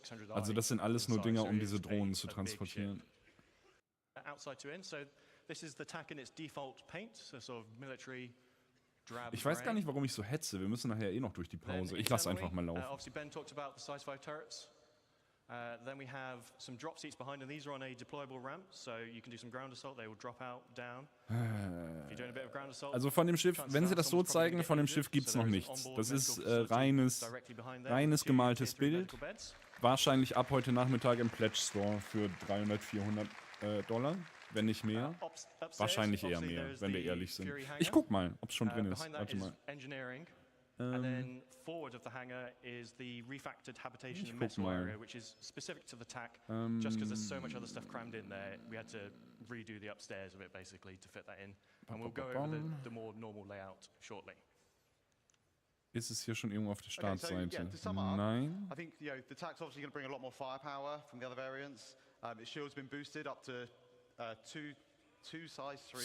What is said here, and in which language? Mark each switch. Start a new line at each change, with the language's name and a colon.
German: Also das sind alles nur Dinger, um diese Drohnen zu transportieren.
English: this is the tack in its default paint, so sort of military drab.
German: Ich weiß gar nicht, warum ich so hetze. Wir müssen nachher eh noch durch die Pause. Ich lasse einfach mal laufen.
English: Obviously Ben talked about the size 5 turrets. Then we have some drop seats behind, and these are on a deployable ramp, so you can do some ground assault. They will drop out, down. If you're doing a bit of ground assault.
German: Also von dem Schiff, wenn sie das so zeigen, von dem Schiff gibt es noch nichts. Das ist reines gemaltes Bild. Wahrscheinlich ab heute Nachmittag im Pledge Store für $300, $400, wenn nicht mehr. Wahrscheinlich eher mehr, wenn wir ehrlich sind. Ich guck mal, ob es schon drin ist. Warte mal.
English: And then forward of the hangar is the refactored habitation and metal area, which is specific to the tack. Just because there's so much other stuff crammed in there, we had to redo the upstairs of it basically to fit that in. And we'll go over the more normal layout shortly.
German: Ist es hier schon irgendwo auf der Startseite? Nein.
English: I think the tack's obviously going to bring a lot more firepower from the other variants. Its shield's been boosted up to two size 3